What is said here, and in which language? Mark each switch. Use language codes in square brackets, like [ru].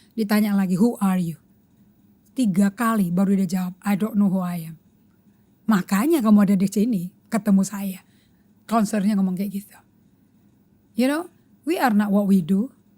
[id] Ditanya lagi, [en] who are you? [id] 3 kali baru dia jawab, [en] I don't know who I am. [id] Makanya kamu ada di sini, ketemu saya. Counselornya ngomong kayak gitu. [en] You know, we are not what we do.